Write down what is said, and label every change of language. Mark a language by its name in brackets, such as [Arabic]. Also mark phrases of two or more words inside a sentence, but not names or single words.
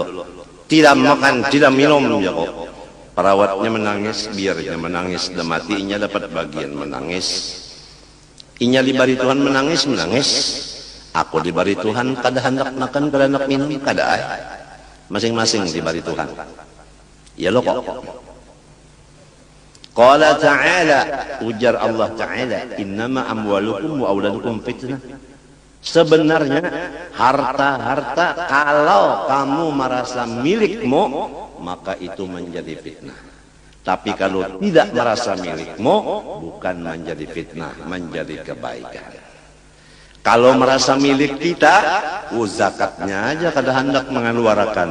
[Indonesian] Tidak makan, tidak minum ya kok. Perawatnya menangis, biarnya menangis, dan matinya dapat bagian menangis. [Banjar] Inya dibari Tuhan menangis. Aku diberi Tuhan kada hendak makan, kada hendak minum, kada ay. [Indonesian] Masing-masing diberi Tuhan. [Banjar] Ya lo kok. [Arabic] قال تعالى, [Banjar] ujar Allah Ta'ala, [Arabic] إنما أموالكم وأولادكم فتنة. [Indonesian] Sebenarnya harta-harta kalau kamu merasa milikmu, maka itu menjadi fitnah. Tapi kalau tidak merasa milikmu, bukan menjadi fitnah, menjadi kebaikan. [Banjar] Kalau merasa milik kita, zakatnya aja kada hendak mengeluarkan.